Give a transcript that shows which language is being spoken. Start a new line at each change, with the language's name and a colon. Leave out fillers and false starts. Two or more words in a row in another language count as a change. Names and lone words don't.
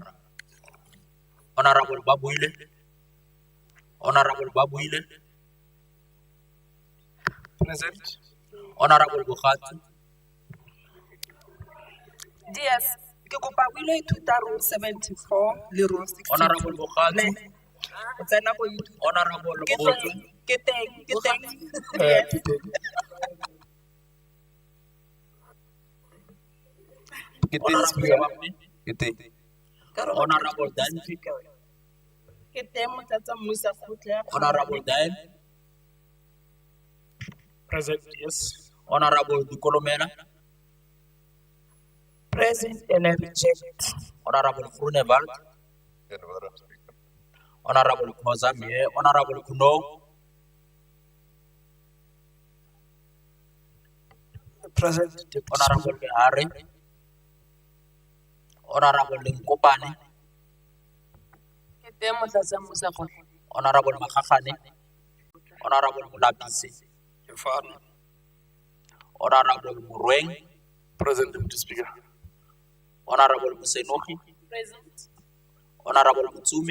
English: Honorable Babuile. Honorable Babuile. Present. Honorable Bukatu. Yes,
Tswana: ke kopa o ile ithuta Rule 74 le Rule 62.
English: Honorable Bukatu.
Tswana: O tsena go ithuta.
English: Honorable
Tswana: Ke
English: Bukatu.
Tswana: teng, ke teng.
English: Honorable Danke.
Tswana: Ke teng Motlatsammusi Kgotla.
English: Honorable Dan. Present, yes. Honorable Dikolomena. Present and I reject. Honorable Grunewald. Honorable Kozamie. Honorable Kuno. Present. Honorable Behari. Honorable Linkopane.
Tswana: Ke teng Motlatsammusi Kgotla.
English: Honorable Makgakgane. Honorable Mulapise. Honorable Murweng. Present, Deputy Speaker. Honorable Musenoki. Present. Honorable Mutsumi.